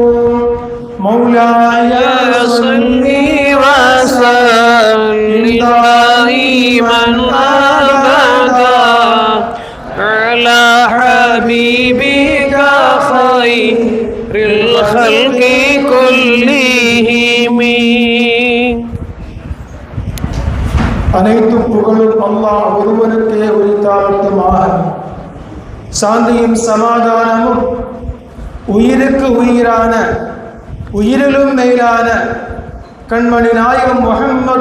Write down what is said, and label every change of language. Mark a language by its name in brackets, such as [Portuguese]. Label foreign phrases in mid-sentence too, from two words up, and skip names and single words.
[Arabic] مولاي صل وسلم دائما أبدا على حبيبك خير الخلق كلهم. [Tamil] அனைத்தும் புகழும் அல்லாஹ் ஒருவனுக்கே உரித்தாகட்டுமாக. சாந்தியும் சமாதானமும் உயிருக்கு உயிரான உயிரிலும் மேலான கண்மணி நாயகம் முஹம்மது